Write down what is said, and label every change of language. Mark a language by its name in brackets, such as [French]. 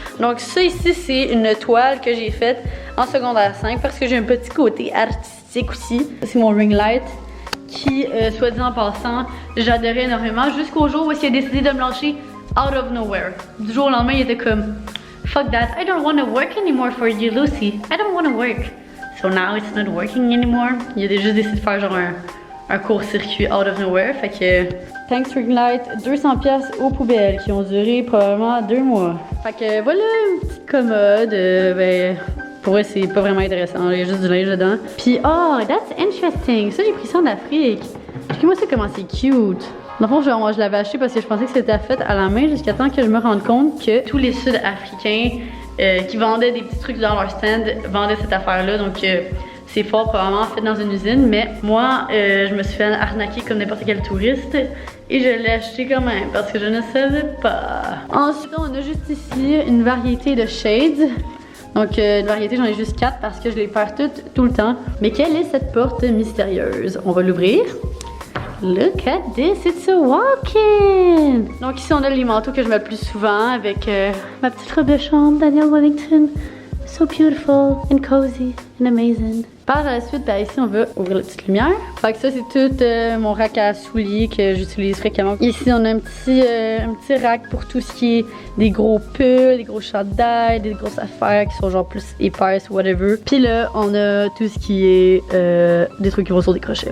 [French] Donc ça ici, c'est une toile que j'ai faite en secondaire 5 parce que j'ai un petit côté artistique aussi. C'est mon ring light qui, soit dit en passant, j'adorais énormément jusqu'au jour où il a décidé de me lâcher [English] out of nowhere. [French] Du jour au lendemain, il était comme [English] « Fuck that, I don't want to work anymore for you, Lucy. I don't want to work. » So now it's not working anymore. [French] Il a juste décidé de faire genre un court-circuit [English] out of nowhere. [French] Fait que [English] thanks [French] ring light, 200$ aux poubelles qui ont duré probablement 2 mois. Fait que voilà une petite commode. Ben, pour eux, c'est pas vraiment intéressant. Il y a juste du linge dedans. Puis, [English] oh, that's interesting. [French] Ça, j'ai pris ça en Afrique. Checkez-moi ça comment c'est cute. Dans le fond, je l'avais acheté parce que je pensais que c'était fait à la main jusqu'à temps que je me rende compte que tous les Sud-Africains qui vendaient des petits trucs dans leur stand vendaient cette affaire-là. Donc, c'est fort probablement fait dans une usine. Mais moi, je me suis fait arnaquer comme n'importe quel touriste. Et je l'ai acheté quand même parce que je ne savais pas. Ensuite, on a juste ici une variété de shades. Donc, une variété, j'en ai juste 4 parce que je les perds toutes tout le temps. Mais quelle est cette porte mystérieuse? On va l'ouvrir. [English] Look at this, it's a walk-in! [French] Donc ici, on a les manteaux que je mets le plus souvent avec ma petite robe de chambre, Daniel Wellington. [English] So beautiful and cozy and amazing. [French] Par la suite, ben ici, on va ouvrir la petite lumière. Fait que ça, c'est tout mon rack à souliers que j'utilise fréquemment. Ici, on a un petit rack pour tout ce qui est des gros pulls, des gros chandails, des grosses affaires qui sont genre plus épaisses, whatever. Puis là, on a tout ce qui est des trucs qui vont sur des crochets.